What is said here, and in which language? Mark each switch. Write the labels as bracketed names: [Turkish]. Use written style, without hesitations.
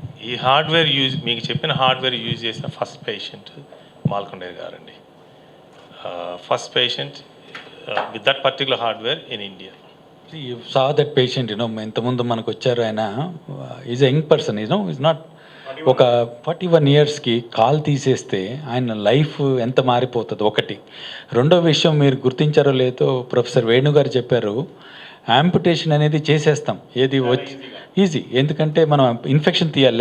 [Telugu] ఈ హార్డ్వేర్ మీకు చెప్పిన హార్డ్వేర్ యూజ్ చేసిన ఫస్ట్ పేషెంట్ మాల్కొండయ్య గారండి. [English] First patient with that particular hardware in India. You saw that patient, [Telugu] ఎంతమంది మనకు వచ్చారు. ఆయన [English] is a young person, is not, [Telugu] ఒక 41 yearsకి కాల్ తీసేస్తే ఆయన లైఫ్ ఎంత మారిపోతుంది ఒకటి. రెండో విషయం మీరు గుర్తించారో లేదో, ప్రొఫెసర్ వేణుగారు చెప్పారు, యాంపుటేషన్ అనేది చేసేస్తాం, ఏది వచ్చి ఈజీ, ఎందుకంటే మనం ఇన్ఫెక్షన్ తీయాలి.